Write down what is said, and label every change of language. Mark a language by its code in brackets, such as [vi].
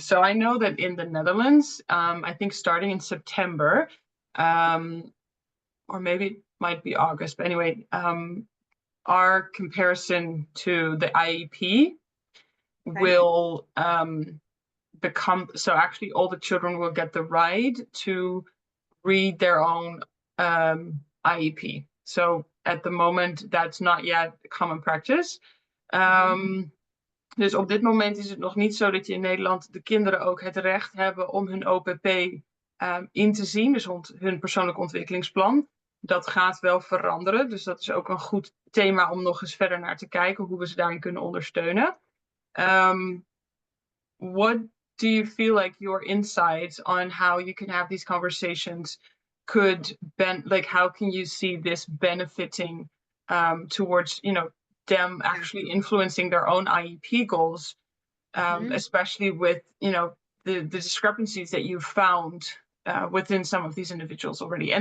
[en] So I know that in the Netherlands, I think starting in September, or maybe it might be August, but anyway, our comparison to the IEP will become, so actually all the children will get the right to read their own IEP. So at the moment, that's not yet common practice. [nl] Dus op dit moment is het nog niet zo dat je in Nederland de kinderen ook het recht hebben om hun OPP in te zien, dus hun persoonlijk ontwikkelingsplan. Dat gaat wel veranderen, dus dat is ook een goed thema om nog eens verder naar te kijken, hoe we ze daarin kunnen ondersteunen. [en] What do you feel like your insights on how you can have these conversations could how can you see this benefiting towards, them actually influencing their own IEP goals, especially with, the discrepancies that you've found within some of these individuals already.